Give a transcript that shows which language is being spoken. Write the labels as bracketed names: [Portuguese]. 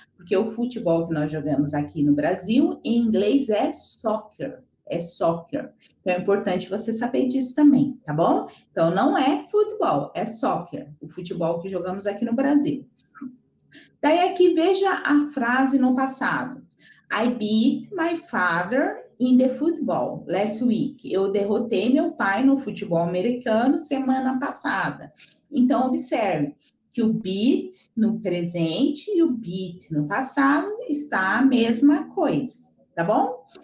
[Portuguese] Porque o futebol que nós jogamos aqui no Brasil, em inglês, é soccer. É soccer. Então, é importante você saber disso também, tá bom? Então, não é futebol, é soccer, o futebol que jogamos aqui no Brasil. Daí aqui veja a frase no passado. [English] I beat my father in the football last week. [Portuguese] Eu derrotei meu pai no futebol americano semana passada. Então, observe que o beat no presente e o beat no passado está a mesma coisa, tá bom?